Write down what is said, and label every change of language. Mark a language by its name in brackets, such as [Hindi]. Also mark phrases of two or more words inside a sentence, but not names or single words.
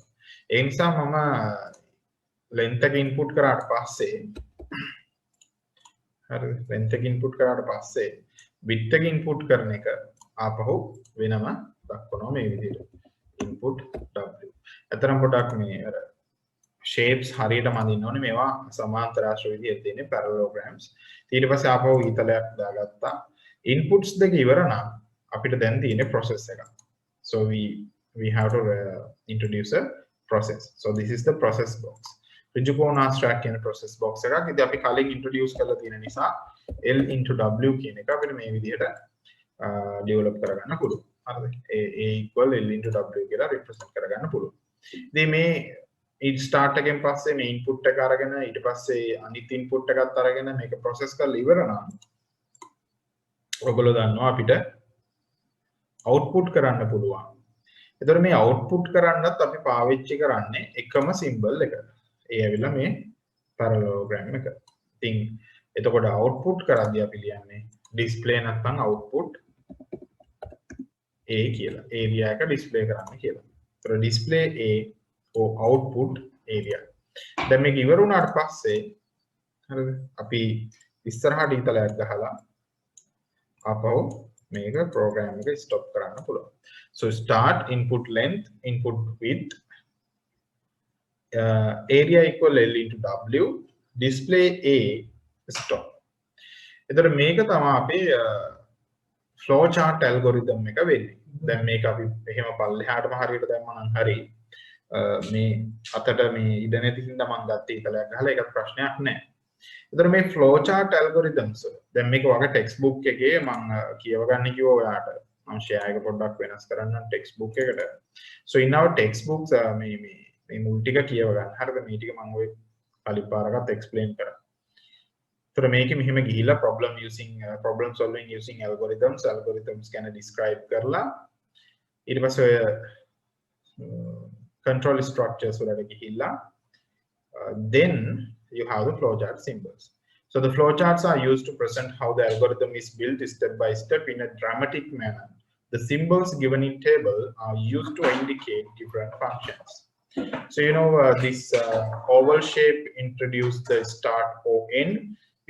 [Sinhala] ඒ නිසා මම length එක input කරාට පස්සේ හරි length එක input කරාට පස්සේ width එක input කරන එක ආපහු වෙනම දක්වනවා මේ විදිහට. [English] input w. [Sinhala] අතරම පොඩක් මේ අර shapes හරියටම අඳින්න ඕනේ. මේවා සමාන්තර ආශ්‍රය විදිහට තියෙන්නේ parallelograms. ඊට පස්සේ ආපහු ඊතලයක් දාගත්තා. inputs දෙක ඉවර නම් අපිට දැන් තියෙන්නේ process එකක්. [English] So we have to introduce a process. So this is the process box. [Sinhala] ඍජුකෝණාශ්‍රයක් කියන [English] process box [Sinhala] එකක්. ඉතින් අපි කලින් introduce කරලා තියෙන නිසා [English] L into W [Sinhala] කියන එක අපිට මේ විදිහට develop කරගන්න පුළුවන්. හරිද? [English] A equal L into W [Sinhala] කියලා represent කරගන්න පුළුවන්. ඉතින් මේ start එකෙන් පස්සේ මේ input එක අරගෙන ඊට පස්සේ අනිත් input එකත් අරගෙන මේක process කරලා ඉවර නම් ඔයගොල්ලෝ දන්නවා අපිට output කරන්න පුළුවන්. එතකොට මේ output කරන්නත් අපි පාවිච්චි කරන්නේ එකම symbol එක. ඒ ඇවිල්ලා මේ parallelogram එක. ඉතින් එතකොට output කරද්දී අපි ලියන්නේ display නැත්නම් [English] output A [Sinhala] කියලා. area එක display කරන්න කියලා. ඒතකොට [English] display A or output area. [Sinhala] දැන් මේක ඉවර වුණාට පස්සේ හරිද? අපි ඉස්සරහට ඊතලයක් ගහලා ආපහු මේක program එක stop කරන්න පුළුවන්. [English] So start input length, input width, area equal L into W, display A, stop. [Sinhala] එතකොට මේක තමයි අපේ [English] flow chart algorithm [Sinhala] එක වෙන්නේ. දැන් මේක අපි එහෙම පල්ලෙහාටම හරියට දැම්මම නම් හරි මේ අතට මේ ඉඩ නැති හින්දා මම ගත්ත ඊතලයක් ගහලා ඒකට ප්‍රශ්නයක් නැහැ. එතකොට මේ [English] flow chart algorithms [Sinhala] දැන් මේක වගේ [English] text book [Sinhala] එකේ මම කියව ගන්න කිව්වා ඔයාලට. මම share එක පොඩ්ඩක් වෙනස් කරන්නම් [English] text book [Sinhala] එකට. [English] So in our text books [Sinhala] මේ මුල් ටික කියව ගන්න. හරිද? මේ ටික මම ඔය කලින් පාරකට explain කරා. එතකොට මේකෙ මෙහෙම ගිහිල්ලා [English] problem solving using algorithms [Sinhala] ගැන describe කරලා ඊට පස්සේ ඔය [English] control structures [Sinhala] වලට ගිහිල්ලා [English] then you have the flowchart symbols. So the flowcharts are used to present how the algorithm is built step by step in a dramatic manner. The symbols given in table are used to indicate different functions. So you know this oval shape introduce the start or end.